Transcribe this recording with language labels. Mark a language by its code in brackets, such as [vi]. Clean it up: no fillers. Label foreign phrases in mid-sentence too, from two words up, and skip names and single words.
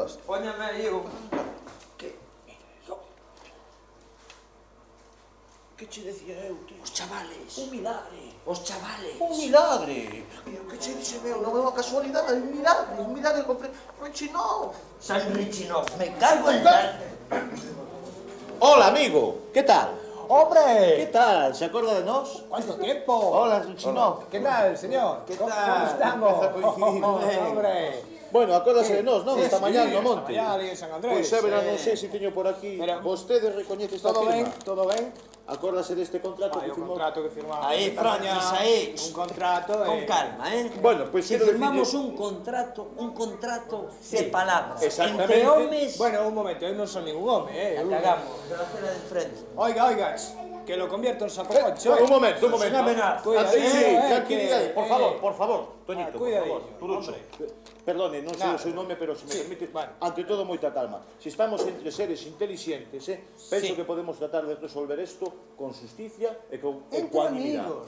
[gl] Póñame aí o... Que che decía eu, tío? Os chavales. Un milagre. Os chavales. Un milagre. Que che dixe meu, non é unha casualidade, é un milagre compre... Richinov. San Richinov, [es] me cago en la... Hola, amigo, ¿qué tal? ¡Hombre! ¿Qué tal? ¿Se acuerda de nos? ¿Cuánto tiempo? Hola, Richinov. ¿Qué tal, señor? ¿Qué ¿Cómo tal? estamos? [gl] Empeza a coincidir, [es] ¡Hombre! [gl] Bueno, acuérdase de nos, non? Esta mañá no monte. Esta mañá en San Andrés. Pois xa verán, non sei se teño por aquí. Vostede recoñece esta Todo ben, firma. todo ben. Acórdase deste contrato que O firmou. contrato que firmamos. Aí, Francis, aí. Un contrato, Con calma, eh? Bueno, pois Si quero firmamos decirlle... un contrato de palabras. Exactamente. Entre homes... Bueno, un momento, eu non son ningún home, [es] La cagamos. De la cera de enfrente. Oiga, que lo convierto en sacocho. Un momento, un momento. Sin amenaza. [gl] Sí, tranquilidade, por favor, Toñito, por cuidadillo, favor. Turucho. Perdone, non sei o seu nome, pero se me permite, ante todo, moita calma. Se estamos entre seres inteligentes, penso que podemos tratar de resolver isto con justicia e con ecuanimidade.